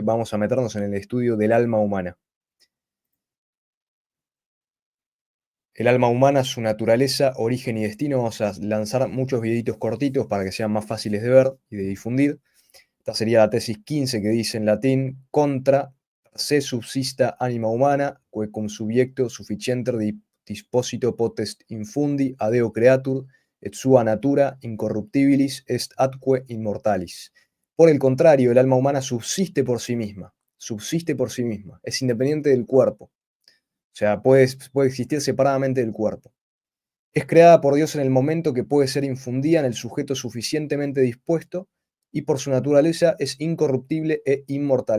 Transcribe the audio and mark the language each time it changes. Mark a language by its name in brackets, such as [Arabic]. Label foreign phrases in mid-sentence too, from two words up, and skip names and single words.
[Spanish] Vamos a meternos en el estudio del alma humana. El alma humana, su naturaleza, origen y destino. Vamos a lanzar muchos videitos cortitos para que sean más fáciles de ver y de difundir. Esta sería la tesis 15 que dice en latín: [Latin] contra se subsista anima humana, que cum subiecto sufficienter disposito potest infundi a Deo creatur, et sua natura incorruptibilis est atque immortalis. [Spanish] Por el contrario, el alma humana subsiste por sí misma, es independiente del cuerpo, o sea, puede existir separadamente del cuerpo. Es creada por Dios en el momento que puede ser infundida en el sujeto suficientemente dispuesto, y por su naturaleza es incorruptible e inmortal.